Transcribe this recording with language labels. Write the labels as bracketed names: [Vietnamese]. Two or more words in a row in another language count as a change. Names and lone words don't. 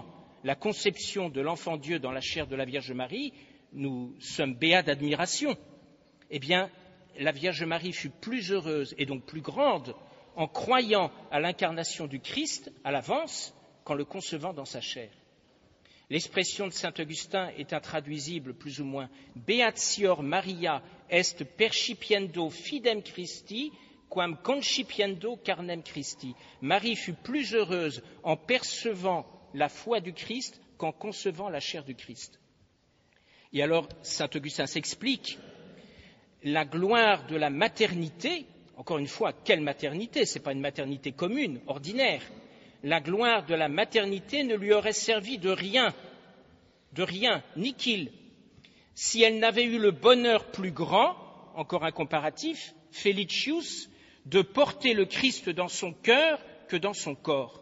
[French] La conception de l'enfant Dieu dans la chair de la Vierge Marie, nous sommes béats d'admiration. Eh bien, la Vierge Marie fut plus heureuse et donc plus grande en croyant à l'incarnation du Christ à l'avance qu'en le concevant dans sa chair. L'expression de saint Augustin est intraduisible plus ou moins. [Latin] Beatior Maria est percipiendo fidem Christi quam concipiendo carnem Christi. [French] Marie fut plus heureuse en percevant la foi du Christ qu'en concevant la chair du Christ. Et alors, saint Augustin s'explique, la gloire de la maternité, encore une fois, quelle maternité? Ce n'est pas une maternité commune, ordinaire. La gloire de la maternité ne lui aurait servi de rien, ni qu'il, si elle n'avait eu le bonheur plus grand, encore un comparatif, Felicius, de porter le Christ dans son cœur que dans son corps.